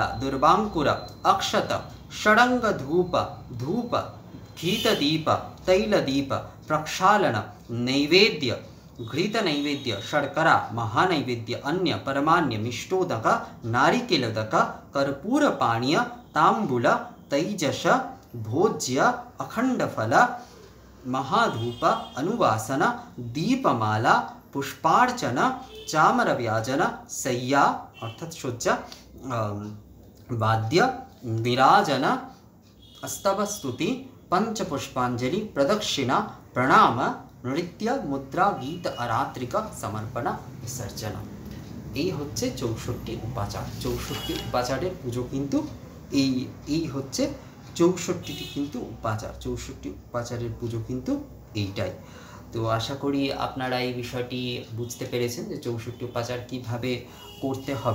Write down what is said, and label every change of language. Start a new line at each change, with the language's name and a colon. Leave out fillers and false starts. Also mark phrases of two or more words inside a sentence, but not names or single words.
Sanskrit: दुर्वांकुर अक्षत षडंग धूप धूप घृतदीप तैलदीप प्रक्षालन नैवेद्य घृत नैवेद्य शर्करा महानैवेद्य अन्य परमान्य मिष्टोदक नारिकेलदक कर्पूर पानीय तांबूल तैजस भोज्य अखंड फल महाधूप अनुवासन दीपमाला पुष्पार्चन चामर व्याजन सय्या अर्थात शोच्चा वाद्य विराजन स्तवस्तुति पंचपुष्पांजलि प्रदक्षिणा प्रणाम नृत्य मुद्रा गीत आरात्रिक समर्पण विसर्जन।
Bangla: এই হচ্ছে 64 উপাচার। 64 উপাচারের পুজো কিন্তু এই হচ্ছে 64টি কিন্তু উপাচার। 64 উপাচারের পুজো কিন্তু এইটাই। তো আশা করি আপনারা এই বিষয়টি বুঝতে পেরেছেন যে 64 উপাচার কিভাবে করতে হবে।